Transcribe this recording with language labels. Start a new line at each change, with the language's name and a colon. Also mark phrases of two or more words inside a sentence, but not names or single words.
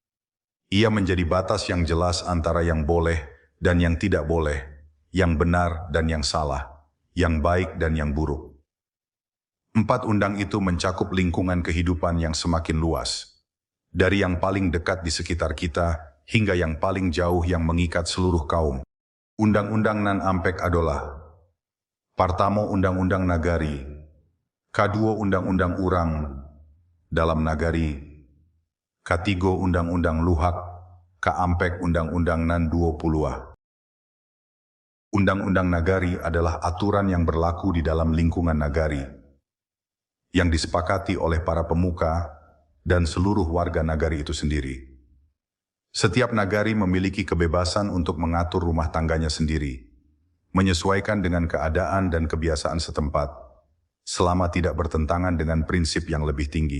Indonesian: Ia menjadi batas yang jelas antara yang boleh dan yang tidak boleh, yang benar dan yang salah, yang baik dan yang buruk. 4 undang itu mencakup lingkungan kehidupan yang semakin luas, dari yang paling dekat di sekitar kita hingga yang paling jauh yang mengikat seluruh kaum.
Minangkabau: Undang-undang nan ampek adalah, partamo undang-undang nagari, kaduo undang-undang urang dalam nagari, katigo undang-undang luhak, kaampek undang-undang nan 20.
Indonesian: Undang-undang nagari adalah aturan yang berlaku di dalam lingkungan nagari, yang disepakati oleh para pemuka dan seluruh warga nagari itu sendiri. Setiap nagari memiliki kebebasan untuk mengatur rumah tangganya sendiri, menyesuaikan dengan keadaan dan kebiasaan setempat, selama tidak bertentangan dengan prinsip yang lebih tinggi.